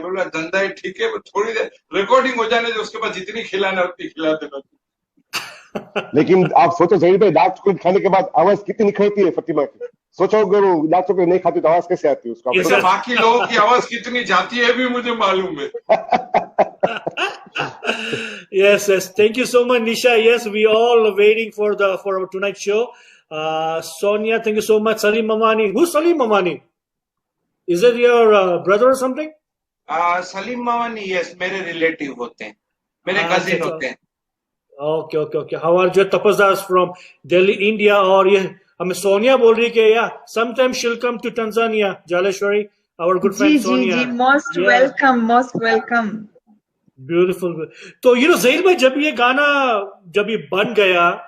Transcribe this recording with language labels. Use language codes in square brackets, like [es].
[hi] बोला धंधा है ठीक है, थोड़ी देर रिकॉर्डिंग हो जाने दो, उसके बाद जितनी खिलाना उतनी खिला देना। लेकिन आप सोचो ज़हीर भाई, डार्क चॉकलेट खाने के बाद आवाज कितनी निखरती है फतिमा की, सोचो अगर वो लाख रुपए नहीं खाती तो आवाज कैसे आती है उसका? तो बाकी लोगों की आवाज कितनी जाती है भी मुझे मालूम है. [en] Yes, yes. Thank you so much, Nisha. Yes, we all waiting for our tonight's show. Sonia, thank you so much. Salim Mamani. Who's Salim Mamani? Is it your brother or something? [hi] Salim Mamani, yes, मेरे relative होते हैं, मेरे cousin होते हैं. [en] Okay. How are you? Tapas Das from Delhi, India. [hi] और ये हमें सोनिया बोल रही कि [en] sometimes she'll come to Tanzania. Jaleshwari, our good friend Sonia. जी, most welcome. Beautiful. [hi] तो ज़हीर भाई, जब ये गाना जब ये बन गया